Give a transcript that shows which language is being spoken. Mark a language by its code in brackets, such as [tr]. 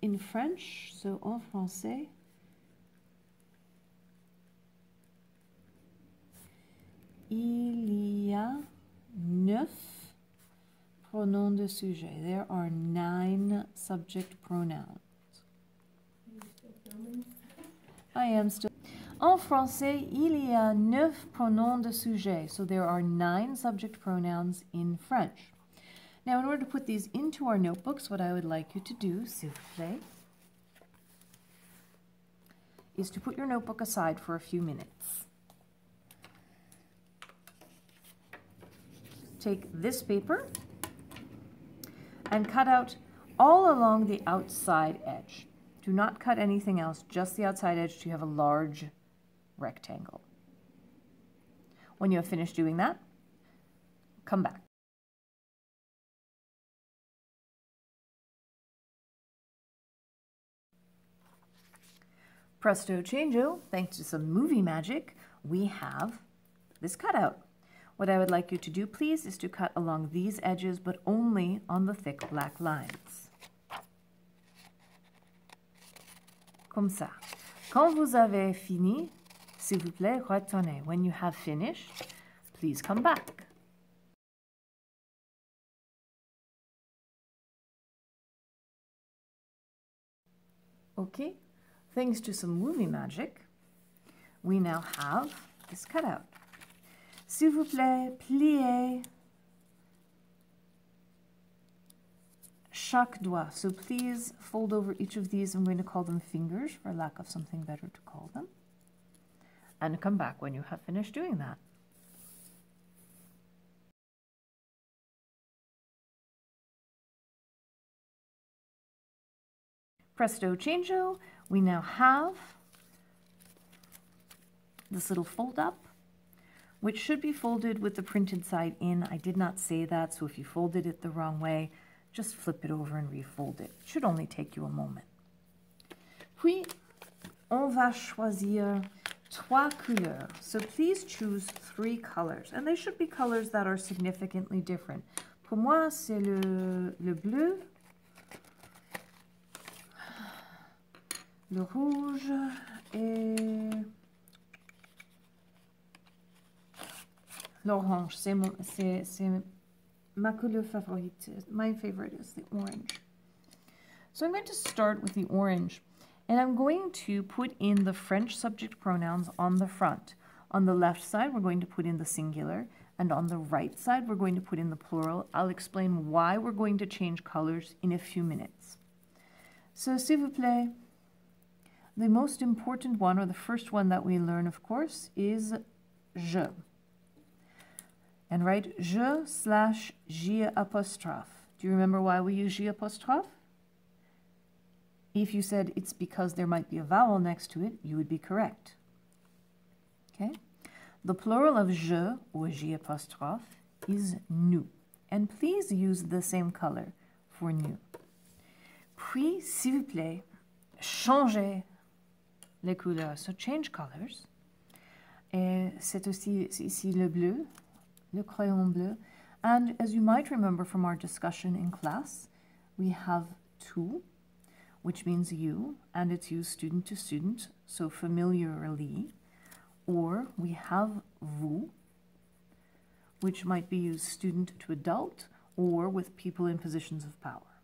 [en] In French, so [fr] en français, il y a 9 pronoms de sujet. [en] There are 9 subject pronouns. I am still. [fr] En français, il y a 9 pronoms de sujet. [en] So there are 9 subject pronouns in French. Now, in order to put these into our notebooks, what I would like you to do, [fr] s'il vous plaît, [en] is to put your notebook aside for a few minutes. Take this paper and cut out all along the outside edge. Do not cut anything else, just the outside edge so you have a large rectangle. When you have finished doing that, come back. Presto changeo, thanks to some movie magic, we have this cutout. What I would like you to do, please, is to cut along these edges, but only on the thick black lines. [fr] Comme ça. Quand vous avez fini, S'il vous plaît, retournez. [en] When you have finished, please come back. Okay, thanks to some movie magic, we now have this cutout. [fr] S'il vous plaît, pliez chaque doigt. [en] So please fold over each of these. I'm going to call them fingers for lack of something better to call them. And come back when you have finished doing that. Presto changeo, we now have this little fold up, which should be folded with the printed side in. I did not say that, so if you folded it the wrong way, just flip it over and refold it. It should only take you a moment. [fr] Puis, on va choisir 3 couleurs. [en] So please choose 3 colors, and they should be colors that are significantly different. [fr] Pour moi, c'est le bleu, le rouge et l'orange. C'est ma couleur favorite. [en] My favorite is the orange. So I'm going to start with the orange, and I'm going to put in the French subject pronouns on the front. On the left side, we're going to put in the singular, and on the right side, we're going to put in the plural. I'll explain why we're going to change colors in a few minutes. So, [fr] s'il vous plaît, [en] the most important one, or the first one that we learn, of course, is je. And write je / J apostrophe. Do you remember why we use J apostrophe? If you said it's because there might be a vowel next to it, you would be correct. Okay? The plural of je, or J apostrophe, is nous. And please use the same color for nous. [fr] Puis, s'il vous plaît, changez les couleurs. [en] So change colors. [fr] Et c'est aussi ici le bleu, le crayon bleu. [en] And as you might remember from our discussion in class, we have tu, which means you, and it's used student to student, so familiarly. Or we have vous, which might be used student to adult, or with people in positions of power.